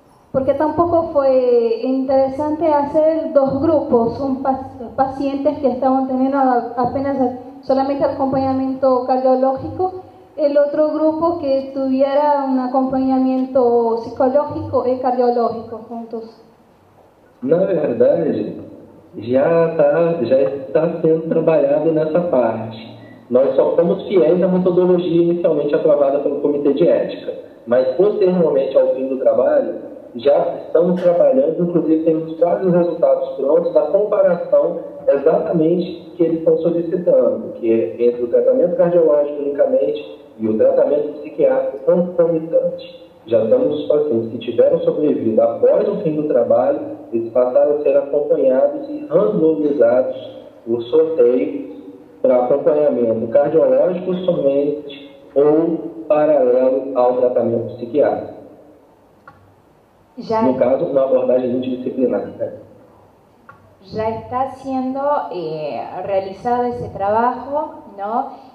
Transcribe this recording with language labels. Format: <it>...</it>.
<es>Porque tampoco fue interesante hacer dos grupos, pacientes que estaban teniendo apenas solamente acompañamiento cardiológico, el otro grupo que tuviera un acompañamiento psicológico y cardiológico juntos.</es> <pt>Na verdade, já está sendo trabalhado nessa parte. Nós só fomos fiéis à metodologia inicialmente aprovada pelo Comitê de Ética, mas posteriormente ao fim do trabalho, já estamos trabalhando, inclusive temos quase os resultados prontos da comparação exatamente que eles estão solicitando, que é entre o tratamento cardiológico unicamente e o tratamento psiquiátrico concomitante. Já temos os pacientes que tiveram sobrevivido após o fim do trabalho, eles passaram a ser acompanhados e randomizados por sorteio para acompanhamento cardiológico somente ou paralelo ao tratamento psiquiátrico. No caso, uma abordagem multidisciplinar.</pt> <es>Ya está siendo realizado ese trabajo, ¿no?</es>